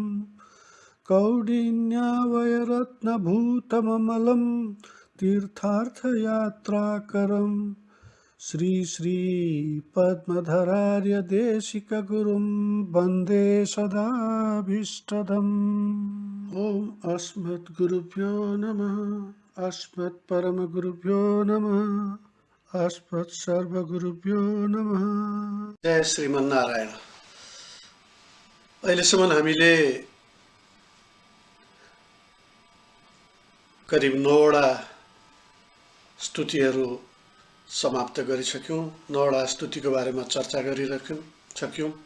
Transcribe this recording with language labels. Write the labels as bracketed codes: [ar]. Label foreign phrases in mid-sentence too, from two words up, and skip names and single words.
[sa] कौडिन्यावयरत्नभूतममलं तीर्थार्थयात्राकरं श्रीपद्मधरार्यदेशिकगुरुं वन्दे सदाभीष्टदम् ॐ अस्मद्गुरुभ्यो नमः अस्मत्परमगुरुभ्यो नमः अस्मत्सर्वगुरुभ्यो नमः। जय श्रीमन्नारायण। [ne] अहिलेसम्म हामीले करिब 9वटा स्तुतिहरू समाप्त गरिसक्यौं। 9वटा स्तुतिको बारेमा चर्चा गरिसक्यौं।